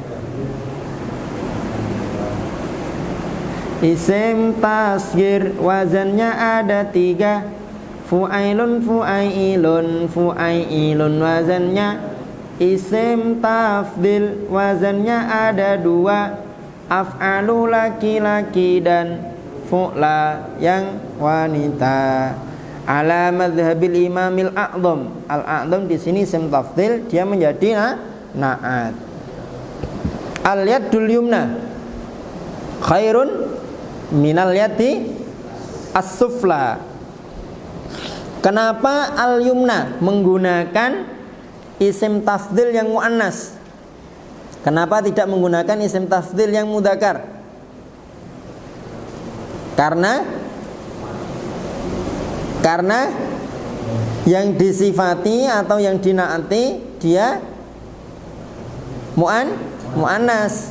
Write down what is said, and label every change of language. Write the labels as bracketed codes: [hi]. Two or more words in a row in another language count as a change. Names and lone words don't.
[id] Isim tasghir wazannya ada 3. [ar] فعيل، فعيل، فعيل wazannya. [id] Isim tafdhil wazannya ada 2. Af'alu, laki-laki, dan fu'la yang wanita. [ar] على مذهب الإمام الأعظم. [id] Al-a'dham di sini isim tafdhil, dia menjadi na'at. [ar] اليد اليمنى خير من اليد السفلى. [id] Kenapa al-yumna menggunakan isim tafdhil yang muannas? Kenapa tidak menggunakan isim tafdhil yang mudzakkar? Karena yang disifati atau yang dinaati dia muannas.